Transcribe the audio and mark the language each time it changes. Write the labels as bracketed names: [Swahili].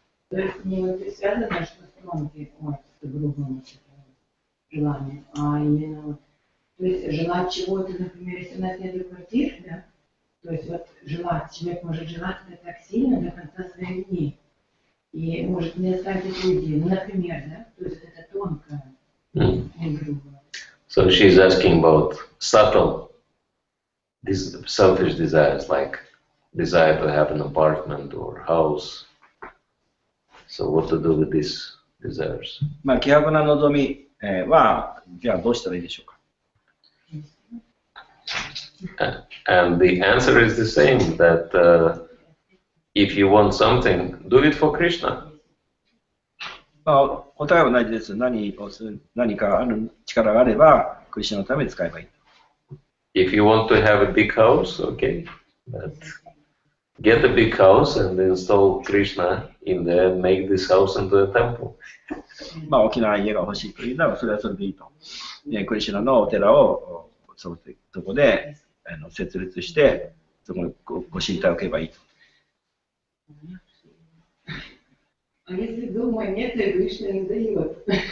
[Russian] То есть не вот связано, что с тонким, с грубым желанием, а именно вот, то есть желать чего-то, например, если у нас нет квартиры, да, то есть вот желать, человек может желать это так сильно до конца своих дней. И может не оставить эту идею. Ну, например, да, то есть это тонкое, не грубое. [English] So she's asking about subtle selfish desires, like desire to have an apartment or house. So what to do with these desires? [Japanese] まあ希薄な望みはじゃあどうしたらいいでしょうか。 [English] And the answer is the same, that if you want something, do it for Krishna. [Japanese] まあ答えは同じです。何かある力があればクリシュナのために使えばいい。 [English] If you want to have a big house, okay, but get a big house and install Krishna in there and make this house into a temple. [Japanese] まあ大きな家が欲しいというならそれはそれでいいと。クリシュナのお寺をそこで設立してそこにご神体を置けばいいと。 [Russian] А если дома нет, и Кришна не дает?